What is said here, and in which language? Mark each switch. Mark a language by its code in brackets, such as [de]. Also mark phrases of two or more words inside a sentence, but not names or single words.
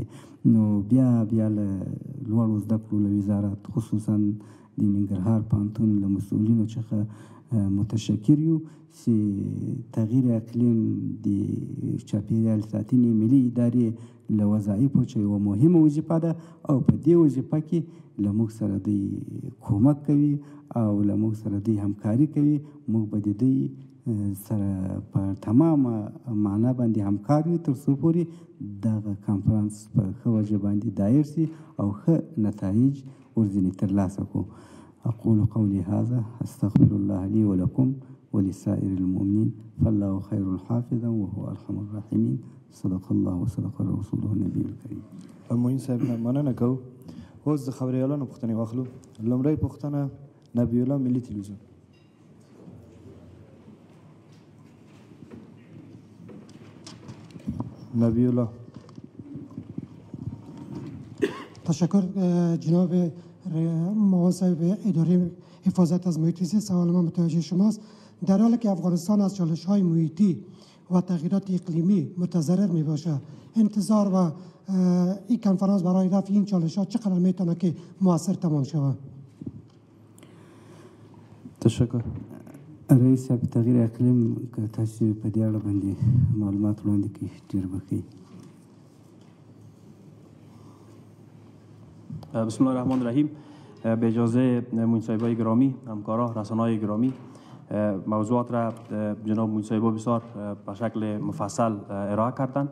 [ps] نو بیا له لوړو زده کړو له وزارت خصوصا د ننګرهار پوهنتون له مسؤلینو څخه متشکر یو چې تغییر اقلیم د چاپیریال ساتنې ملي ادارې له وظایفو چې یوه مهمه وظیفه ده او په دې وظیفه کې له موږ سره دوی کومک کوي او له موږ سره دوی همکاري کوي. موږ به د دوی سره په تمامه معنا باندې همکار یو تر څو پورې دغه کانفرانس په ښه وجه باندې دایر شي او ښه نتایج ورځنې ترلاسه کړو. [ar] أقول قولي هذا أستغفر الله لي ولكم ولسائر المؤمنين فالله خير حافظا وهو أرحم الراحمين. صدق الله وصدق رسوله النبي الكريم. [ps] معین صاحب نه مننه کوو. اوس د خبریالانو پوښتنې واخلو. لومړی پوښتنه نبی الله ملي تلویزیون. نبی الله. [fa] تشکر جناب معاون صاحب اداره حفاظت از محیط زیست. سوال ما متوجه شماست. در حالی که افغانستان از چالش‌های محیطی و تغییرات اقلیمی متضرر می باشد، انتظار و این کنفرانس برای رفع این چالش‌ها چقدر میتونه که موثر تمام شود؟ تشکر. [ps] رئیس صاحب تغییر اقلیم که تاسو په دې اړه باندې معلومات وړاندې کړي ډېر به ښه. [ar] بسم الله الرحمن الرحیم. [fa] به اجازه معین صاحبای گرامی، همکارا، رسانه‌های گرامی، موضوعات را جناب معین صاحبا بسیار به شکل مفصل ارائه کردند.